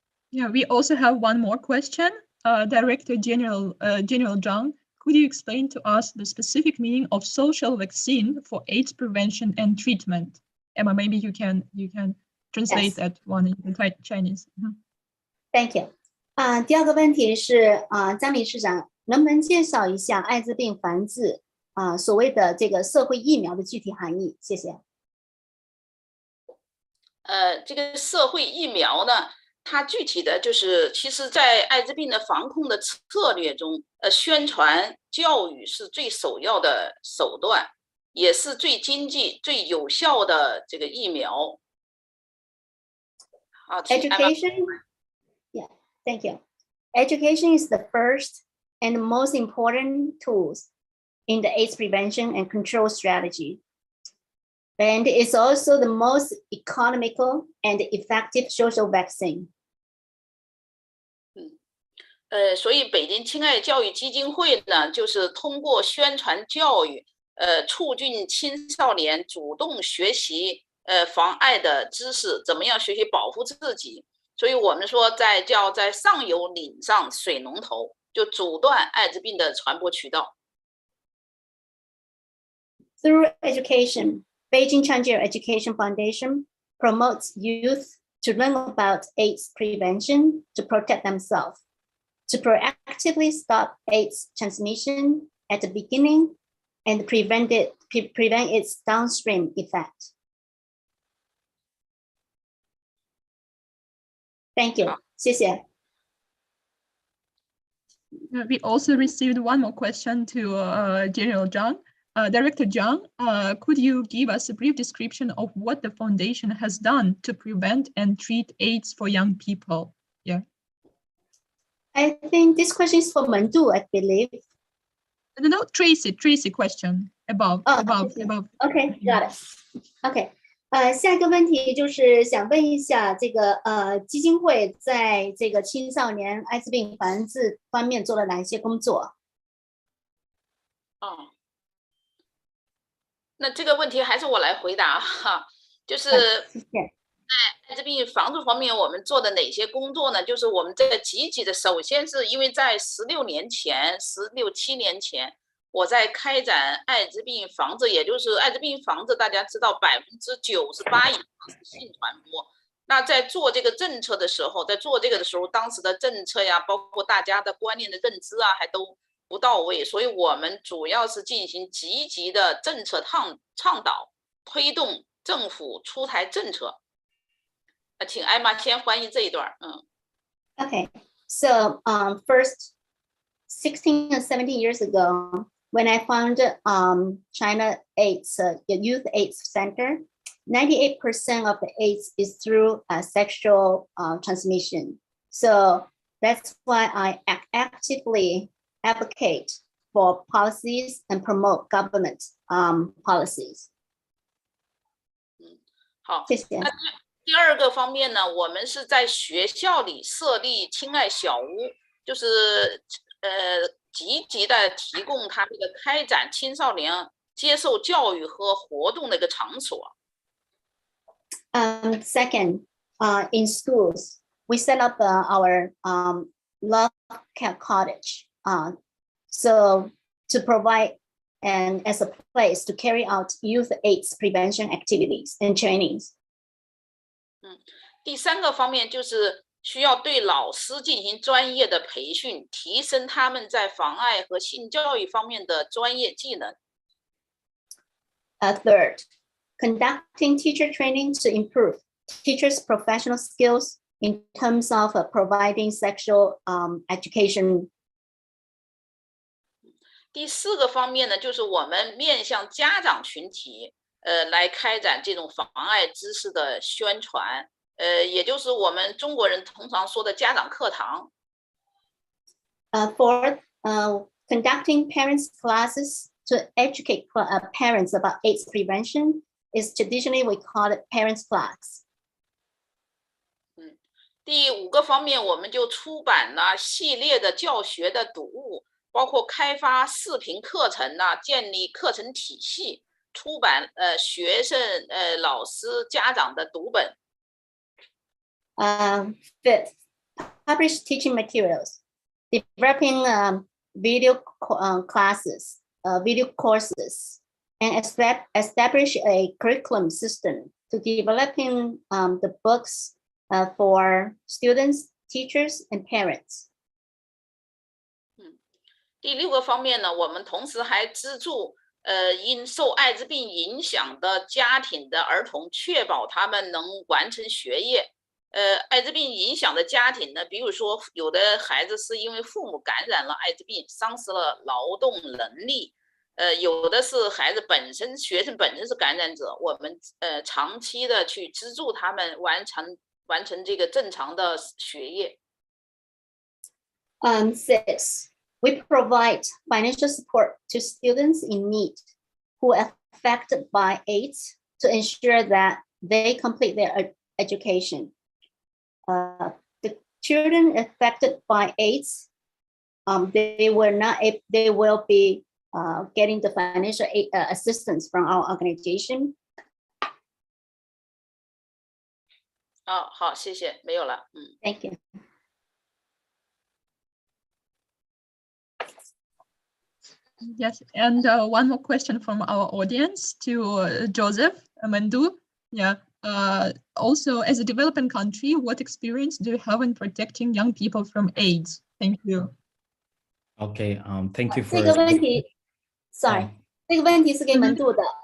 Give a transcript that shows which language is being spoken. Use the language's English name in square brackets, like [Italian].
[English] Yeah, we also have one more question. Director General Zhang, could you explain to us the specific meaning of social vaccine for AIDS prevention and treatment? Emma, maybe you can translate that one in Chinese. Thank you. [Chinese] 第二个问题是张理事长能不能介绍一下艾滋病防治所谓的这个社会疫苗的具体含义？谢谢。这个社会疫苗呢，它具体的就是，其实，在艾滋病的防控的策略中，宣传教育是最首要的手段，也是最经济、最有效的这个疫苗。 [English] Education, yeah, thank you. Education is the first and most important tools in the AIDS prevention and control strategy. And it's also the most economical and effective social vaccine. [Chinese] 所以北京亲爱教育基金会呢，就是通过宣传教育，促进青少年主动学习防艾的知识，怎么样学习保护自己。所以我们说在上游拧上水龙头，就阻断艾滋病的传播渠道。 [English] Through education, Beijing Changjie Education Foundation promotes youth to learn about AIDS prevention, to protect themselves, to proactively stop AIDS transmission at the beginning and prevent its downstream effect. Thank you. [Chinese] 谢谢。 [English] We also received one more question to General Zhang. Director Zhang, could you give us a brief description of what the foundation has done to prevent and treat AIDS for young people? Yeah. I think this question is for Mandu, I believe. No, Tracy question above. Okay, got it. Okay. [Chinese] 下一个问题就是想问一下，这个基金会在这个青少年艾滋病防治方面做了哪些工作？那这个问题还是我来回答哈，就是艾滋病防治方面，我们做的哪些工作呢？就是我们在积极的，首先是因为在16年前、7年前，我在开展艾滋病防治，也就是艾滋病防治，大家知道98%以上是性传播。那在做这个政策的时候，当时的政策呀，包括大家的观念的认知啊，还都不到位，所以我们主要是进行积极的政策倡导，推动政府出台政策。请艾玛先翻译这一段。 [English] Okay, so first, 16 or 17 years ago, when I founded China AIDS, Youth AIDS Center, 98% of the AIDS is through sexual transmission. So that's why I actively advocate for policies and promote government policies. [Chinese] 好，谢谢。那第二个方面呢，我们是在学校里设立亲爱小屋，就是积极的提供他这个开展青少年接受教育和活动的一个场所。 [English] Second, in schools, we set up our love care cottage, so to provide and as a place to carry out youth AIDS prevention activities and trainings. [Chinese] 第三个方面就是需要对老师进行专业的培训，提升他们在防艾和性教育方面的专业技能。 [English] Third, conducting teacher training to improve teachers' professional skills in terms of providing sexual education. [Chinese] 第四个方面呢，就是我们面向家长群体，来开展这种防艾知识的宣传，也就是我们中国人通常说的家长课堂。 [English] Fourth, conducting parents classes to educate parents about AIDS prevention is traditionally we call it parents class. [Chinese] 第五个方面，我们就出版了系列的教学的读物，包括开发视频课程呐，建立课程体系，出版学生、老师、家长的读本。 [English] Fifth, publish teaching materials, developing video classes, video courses, and establish a curriculum system to developing the books for students, teachers, and parents. [Chinese] 第六个方面呢，我们同时还资助因受艾滋病影响的家庭的儿童，确保他们能完成学业。艾滋病影响的家庭呢，比如说有的孩子是因为父母感染了艾滋病，丧失了劳动能力，有的是孩子本身学生本身是感染者，我们长期的去资助他们完成这个正常的学业。 [English] Six, we provide financial support to students in need who are affected by AIDS to ensure that they complete their education. The children affected by AIDS, they will be getting the financial assistance from our organization. [Chinese] 好，谢谢，没有了。 [English] Thank you. Yes, and one more question from our audience to Joseph Mandu. Yeah. Also, as a developing country, what experience do you have in protecting young people from AIDS? Thank you. Okay. Thank you for [Chinese] 这个问题 ， [English] sorry， [Chinese] 这个问题是给门杜的。